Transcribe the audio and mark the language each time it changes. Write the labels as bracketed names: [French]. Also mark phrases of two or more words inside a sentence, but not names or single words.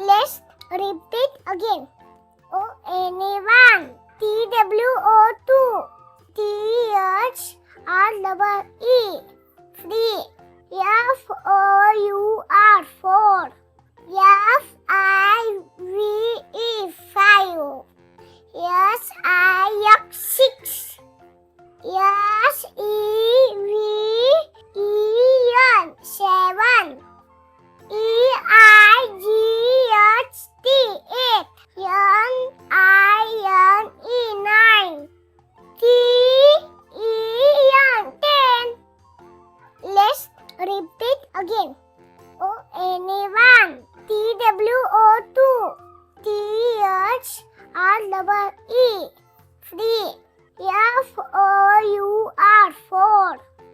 [English] Let's repeat again. O-N-A-1, T-W-O-2, T-H-R-E-E, free, F-O-U-R, 4, F-I-V-E, 5, S-I-X, 6, S-E-V-E-N, 7, E-I-G-H-T, 8, N-I-N-E, 9, T-E-N, 10. Let's repeat again. O-N-A-1, T-W-O-2, T-H-R-E-E, free, F-O-U-R, 4,